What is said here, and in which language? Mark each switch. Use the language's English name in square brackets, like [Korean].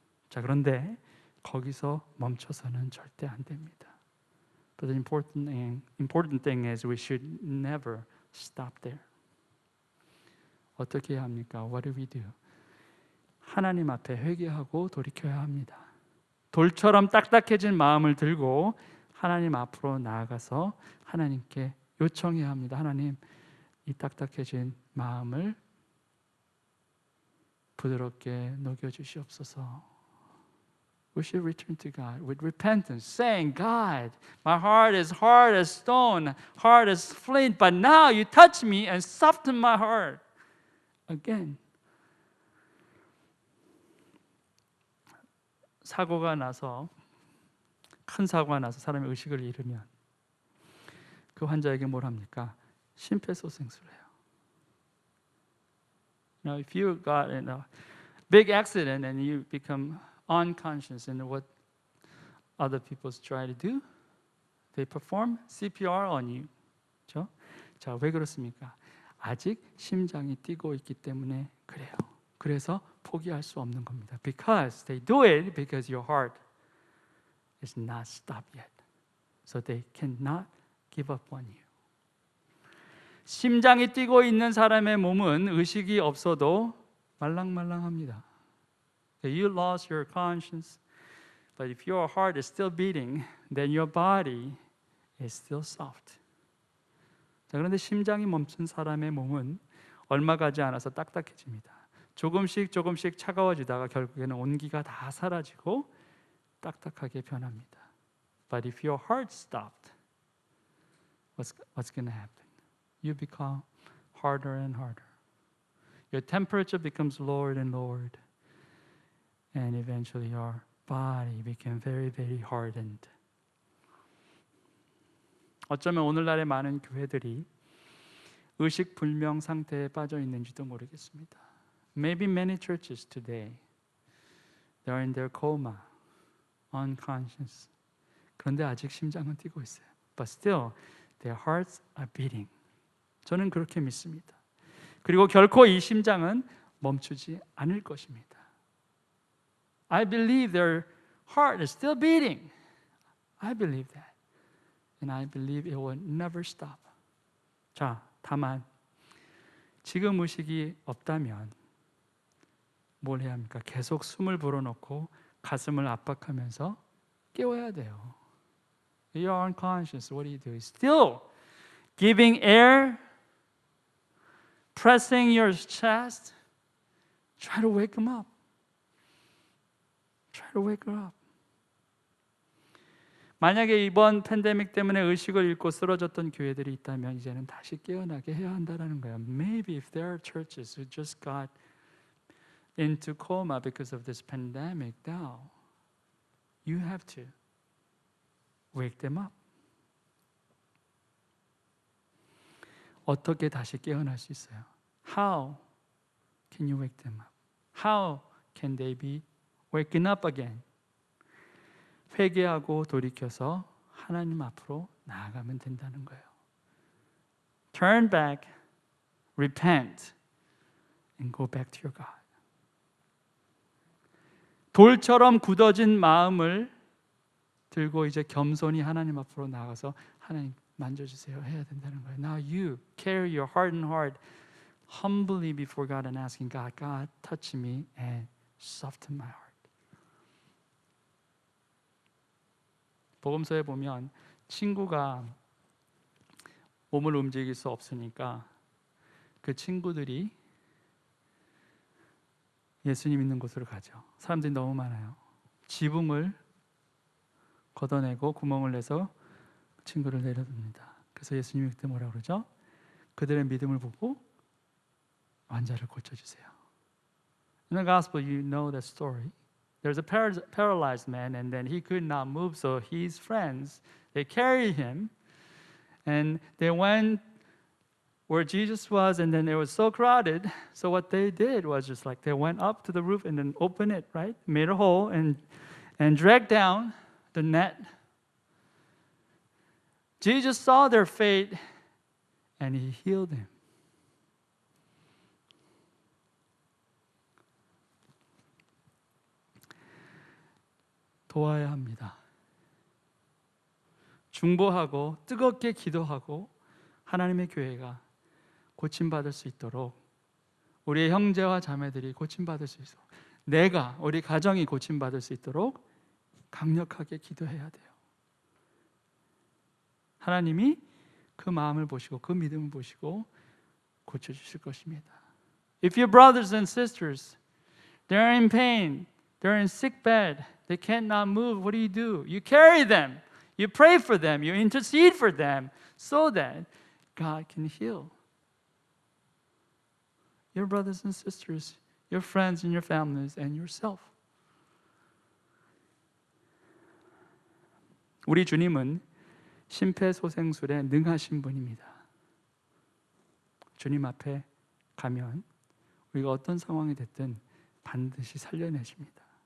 [Korean] 자, 그런데 거기서 멈춰서는 절대 안 됩니다. [English] But the important thing is we should never stop there. [Korean] 어떻게 해야 합니까? [English] What do we do? [Korean] 하나님 앞에 회개하고 돌이켜야 합니다. 돌처럼 딱딱해진 마음을 들고 하나님 앞으로 나아가서 하나님께 요청해야 합니다. 하나님, 이 딱딱해진 마음을 부드럽게 녹여주시옵소서. [English] We should return to God with repentance, saying, God, my heart is hard as stone, hard as flint, but now you touch me and soften my heart. Again. [Korean] 사고가 나서, 큰 사고가 나서 사람이 의식을 잃으면 그 환자에게 뭘 합니까? 심폐소생술을 해요. [English] If you got in a big accident and you become unconscious, and what other people try to do? They perform CPR on you. [Korean] 그렇죠? 자, 왜 그렇습니까? 아직 심장이 뛰고 있기 때문에 그래요. 그래서 포기할 수 없는 겁니다. [English] Because they do it because your heart is not stopped yet. So they cannot give up on you. [Korean] 심장이 뛰고 있는 사람의 몸은 의식이 없어도 말랑말랑합니다. [English] You lost your conscience, but if your heart is still beating, then your body is still soft. [Korean] 자, 그런데 심장이 멈춘 사람의 몸은 얼마 가지 않아서 딱딱해집니다. 조금씩 차가워지다가 결국에는 온기가 다 사라지고 딱딱하게 변합니다. [English] But if your heart stopped, what's going to happen? You become harder and harder. Your temperature becomes lowered and lowered. And eventually your body became very, very hardened. [Korean] 어쩌면 오늘날의 많은 교회들이 의식 불명 상태에 빠져 있는지도 모르겠습니다. [English] Maybe many churches today, they are in their coma, unconscious. [Korean] 그런데 아직 심장은 뛰고 있어요. [English] But still, their hearts are beating. [Korean] 저는 그렇게 믿습니다. 그리고 결코 이 심장은 멈추지 않을 것입니다. [English] I believe their heart is still beating. I believe that. And I believe it will never stop. [Korean] 자, 다만 지금 의식이 없다면 뭘 해야 합니까? 계속 숨을 불어넣고 가슴을 압박하면서 깨워야 돼요. [English] You are unconscious. What do you do? Still giving air, pressing your chest. Try to wake them up. Try to wake her up. [Korean] 만약에 이번 팬데믹 때문에 의식을 잃고 쓰러졌던 교회들이 있다면 이제는 다시 깨어나게 해야 한다는 거예요. [English] Maybe if there are churches who just got into coma because of this pandemic now, you have to wake them up. [Korean] 어떻게 다시 깨어날 수 있어요? [English] How can you wake them up? How can they be waking up again? [Korean] 회개하고 돌이켜서 하나님 앞으로 나아가면 된다는 거예요. [English] Turn back, repent, and go back to your God. [Korean] 돌처럼 굳어진 마음을 들고 이제 겸손히 하나님 앞으로 나가서 하나님 만져주세요 해야 된다는 거예요. [English] Now you carry your hardened heart humbly before God and asking God, God, touch me and soften my heart. [Korean] 복음서에 보면 친구가 몸을 움직일 수 없으니까 그 친구들이 예수님 있는 곳으로 가죠. 사람들이 너무 많아요. 지붕을 걷어내고 구멍을 내서 친구를 내려둡니다. 그래서 예수님이 그때 뭐라고 그러죠? 그들의 믿음을 보고 환자를 고쳐주세요. [English] In the gospel, you know the story. There's a paralyzed man, and then he could not move, so his friends, they carried him, and they went where Jesus was, and then it was so crowded, so what they did was just like they went up to the roof and then opened it, right? Made a hole and dragged down the net. Jesus saw their faith, and he healed him. [Korean] 도와야 합니다. 중보하고 뜨겁게 기도하고 하나님의 교회가 고침받을 수 있도록, 우리의 형제와 자매들이 고침받을 수 있도록, 우리 가정이 고침받을 수 있도록 강력하게 기도해야 돼요. 하나님이 그 마음을 보시고 그 믿음을 보시고 고쳐주실 것입니다. [English] If your brothers and sisters, they're in pain, they're in sick bed, they cannot move, what do? You carry them, you pray for them, you intercede for them so that God can heal. Your brothers and sisters, your friends and your families and yourself. [Korean] 우리 주님은 심폐소생술에 능하신 분입니다. 주님 앞에 가면 우리가 어떤 상황이 됐든 반드시 살려내십니다.